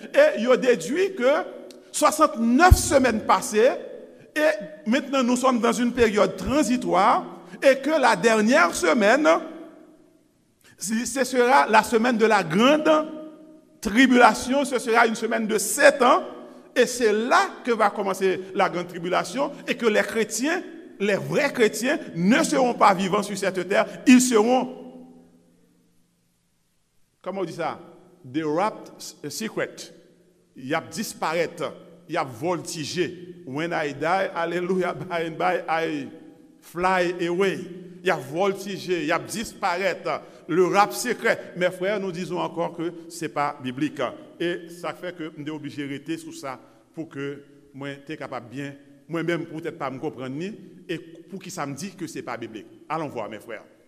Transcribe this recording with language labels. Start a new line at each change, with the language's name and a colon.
French: Et il a déduit que 69 semaines passées, et maintenant nous sommes dans une période transitoire, et que la dernière semaine, ce sera la semaine de la grande tribulation, ce sera une semaine de 7 ans, et c'est là que va commencer la grande tribulation, et que les chrétiens, les vrais chrétiens, ne seront pas vivants sur cette terre, ils seront, comment on dit ça? Des wrapped secret. Il y a disparaître, il y a voltiger.
English: When I die, hallelujah, by and by, I fly away.
French: Il y a voltiger, il y a disparaître, le rap secret. Mes frères, nous disons encore que ce n'est pas biblique. Et ça fait que nous sommes obligés de rester sur ça pour que moi, je sois capable bien, moi-même, peut-être pas me comprendre, et pour qui ça me dit que ce n'est pas biblique. Allons voir, mes frères.